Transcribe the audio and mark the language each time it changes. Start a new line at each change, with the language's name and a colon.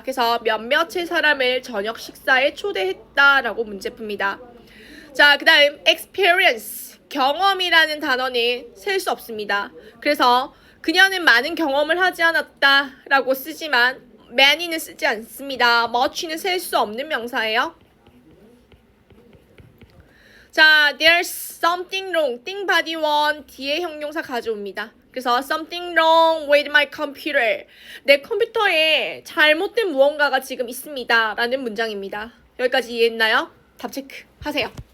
Korean: 그래서 몇몇의 사람을 저녁 식사에 초대했다라고 문제 풉니다. 자, 그 다음 experience. 경험이라는 단어는 셀 수 없습니다. 그래서 그녀는 많은 경험을 하지 않았다라고 쓰지만 many는 쓰지 않습니다. much는 셀 수 없는 명사예요.
English: 자, there's something wrong.
Korean: think body one 뒤에 형용사 가져옵니다. 그래서
English: something wrong with my computer.
Korean: 내 컴퓨터에 잘못된 무언가가 지금 있습니다. 라는 문장입니다. 여기까지 이해했나요? 답 체크 하세요.